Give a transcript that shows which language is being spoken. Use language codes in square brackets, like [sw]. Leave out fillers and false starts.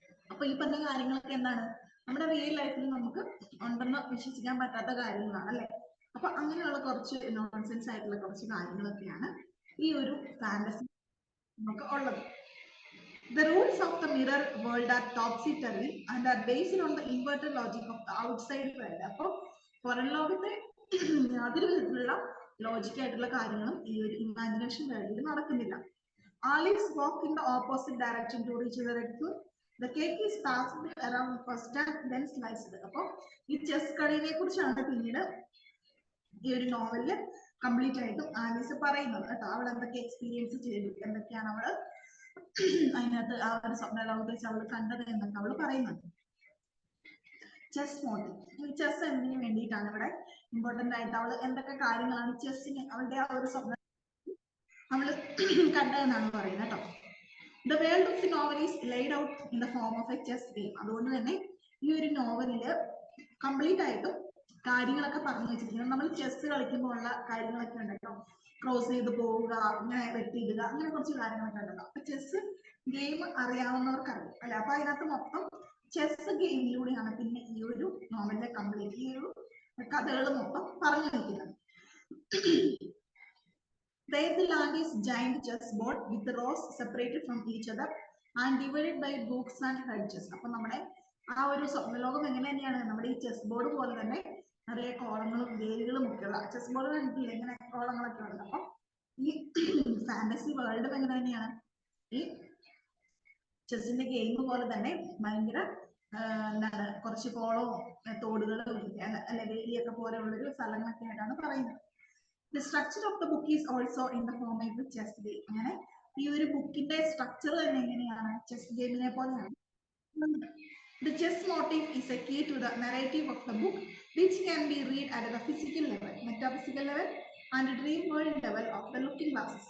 [ml] അപ്പൊ ഈ പറഞ്ഞ കാര്യങ്ങളൊക്കെ എന്താണ് നമ്മുടെ റിയൽ ലൈഫിൽ നമുക്ക് ഉണ്ടെന്ന് വിശ്വസിക്കാൻ പറ്റാത്ത കാര്യങ്ങളാണ് അല്ലെ. അപ്പൊ അങ്ങനെയുള്ള കുറച്ച് നോൺസെൻസ് ആയിട്ടുള്ള കുറച്ച് കാര്യങ്ങളൊക്കെയാണ് ഈ ഒരു ഫാന്റസി നമുക്ക് ഉള്ളത്. [en] The rules of the mirror world are topsy-turvy and are based on the inverted logic of the outside world. [ml] അപ്പോൾ പുറം ലോകത്തെ യാതൊരു വിധത്തിലുള്ള ലോജിക്കായിട്ടുള്ള കാര്യങ്ങളും ഈ ഒരു ഇമാജിനേഷൻ വേൾഡിൽ നടക്കുന്നില്ല. [en] Alice walked in the opposite direction to reach the red fruit. The cake is passed around first and then sliced. [ml] അപ്പോൾ ഈ ചെസ് കളിയെ കുറിച്ചാണ് പിന്നീട് ഈ ഒരു നോവലില് കംപ്ലീറ്റ് ആയിട്ടും ആലീസ് പറയുന്നത് കേട്ടോ. അവൾ എന്തൊക്കെ എക്സ്പീരിയൻസ് ചെയ്തു, എന്തൊക്കെയാണ് അവള് അതിനകത്ത് ആ ഒരു സ്വപ്ന ലോകത്ത് വെച്ച് അവള് കണ്ടത് എന്നൊക്കെ അവള് പറയുന്നുണ്ട്. ചെസ് മോട്ടീവ്, ഈ ചെസ് എന്നതിന് വേണ്ടിയിട്ടാണ് ഇവിടെ ഇമ്പോർട്ടന്റ് ആയിട്ട് അവള് എന്തൊക്കെ കാര്യങ്ങളാണ് ചെസ്സിന് അവളുടെ ആ ഒരു സ്വപ്നം അവള് കണ്ടതെന്നാണ് പറയുന്നത് കേട്ടോ. [en] The world of the novel is laid out in the form of a chess game. [ml] അതുകൊണ്ട് തന്നെ ഈ ഒരു നോവലില് കംപ്ലീറ്റ് ആയിട്ടും കാര്യങ്ങളൊക്കെ പറഞ്ഞു വെച്ചിരിക്കുന്നത് നമ്മൾ ചെസ് കളിക്കുമ്പോൾ ഉള്ള കാര്യങ്ങളൊക്കെ ഉണ്ടല്ലോ, ക്രോസ് ചെയ്ത് പോവുക, ഇങ്ങനെ വെട്ടിയിടുക, അങ്ങനെ കുറച്ച് കാര്യങ്ങളൊക്കെ ഉണ്ടല്ലോ. അപ്പൊ ചെസ് ഗെയിം അറിയാവുന്നവർക്ക് അറിയാം അല്ലെ. അപ്പൊ അതിനകത്ത് മൊത്തം ചെസ് ഗെയിമിലൂടെയാണ് പിന്നെ ഈ ഒരു നോവലിലെ കംപ്ലീറ്റ് ഈ ഒരു കഥകൾ മൊത്തം പറഞ്ഞു വെക്കുന്നത്. [en] There the land is giant chessboard with the rows separated from each other and divided by books and hedges. [ml] അപ്പൊ നമ്മുടെ ആ ഒരു സ്വപ്നലോകം എങ്ങനെ തന്നെയാണ് നമ്മുടെ ഈ ചെസ് ബോർഡ് പോലെ തന്നെ നിറയെ കോളങ്ങളും വേരുകളും ഒക്കെയുള്ള ചെസ് ബോർഡ് കണ്ടിട്ടില്ല, ഇങ്ങനെ കോളങ്ങളൊക്കെ ഉണ്ട്. അപ്പൊ ഈ ഫാന്റസി വേൾഡും എങ്ങനെ തന്നെയാണ് ഈ ചെസ്സിന്റെ ഗെയിം പോലെ തന്നെ ഭയങ്കര എന്താണ് കുറച്ച് കോളവും തോടുകളും അല്ലെ വേലിയൊക്കെ പോലെയുള്ളൊരു സ്ഥലങ്ങളൊക്കെ ആയിട്ടാണ് പറയുന്നത്. [en] The structure of the book is also in the form of the chess game. [ml] അങ്ങനെ ഈ ഒരു ബുക്കിന്റെ സ്ട്രക്ചർ തന്നെ എങ്ങനെയാണ് ചെസ് ഗെയിമിനെ പോലെയാണ്. [en] The chess motif is a key to the narrative of the book, which can be read at the physical level, metaphysical level and dream world level of the looking glasses.